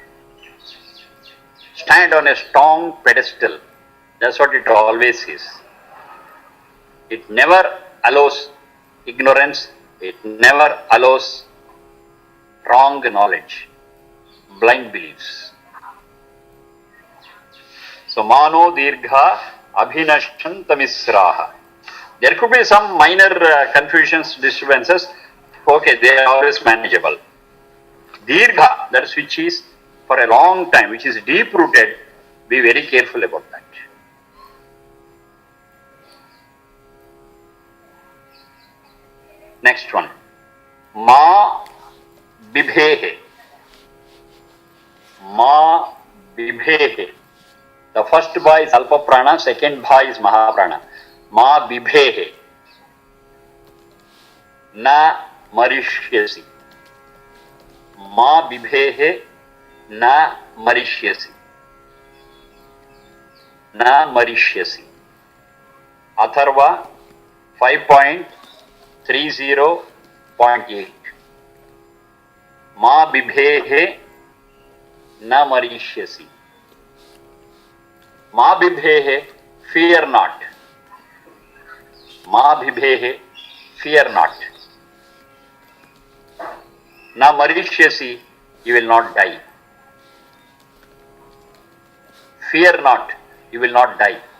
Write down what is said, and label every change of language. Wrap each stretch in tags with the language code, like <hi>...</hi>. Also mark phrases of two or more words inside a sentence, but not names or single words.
<en>Stand on a strong pedestal. That's what it always is. It never allows ignorance, it never allows wrong knowledge, blind beliefs. So,</en> <sa>mano dirgha abhinashantamisraha.</sa> <en>There could be some minor confusions, disturbances. Okay, they are always manageable. Dirgha, that's which is for a long time, which is deep rooted, be very careful about that. Next one.</en> <sa>Ma bibhehe. Ma bibhehe.</sa> <en>The first bha is</en> <sa>alpa prana,</sa> <en>second bha is mahaprana.</en> <sa>Ma bibhehe. Na marishyasi. Ma bibhehe na marishyasi. Na marishyasi. Atharva 5.30.8. Ma bibhehe na marishyasi. Ma bibhehe,</sa> <en>fear not.</en> <sa>Ma bibhehe,</sa> <en>fear not.</en> <sa>Na marishyasi,</sa> <en>you will not die. Fear not, you will not die.</en>